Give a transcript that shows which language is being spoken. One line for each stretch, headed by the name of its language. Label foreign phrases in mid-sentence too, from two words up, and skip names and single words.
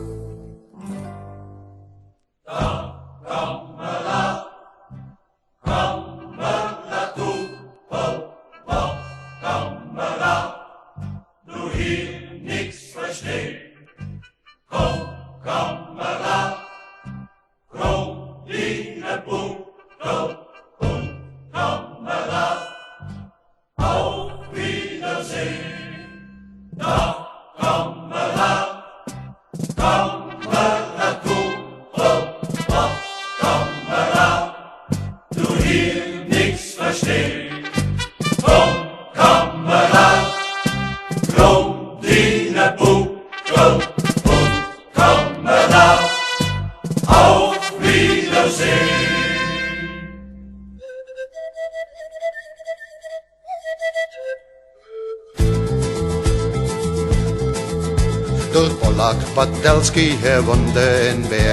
German: Du hier niks verstehst.
Dutch: Kom, Kamerad, krom in het boek,
German: und Kamerad, auf Wiedersehen.
Dutch: Dag, Kamerad, Kamerad, wat, Kamerad,
German: du hier niks verstehst.
Dutch: Kom, Kamerad, krom in het boek,
German: und Kamerad, auf Wiedersehen.
Dutch: Der Polak Patelski, er woonde in Berg.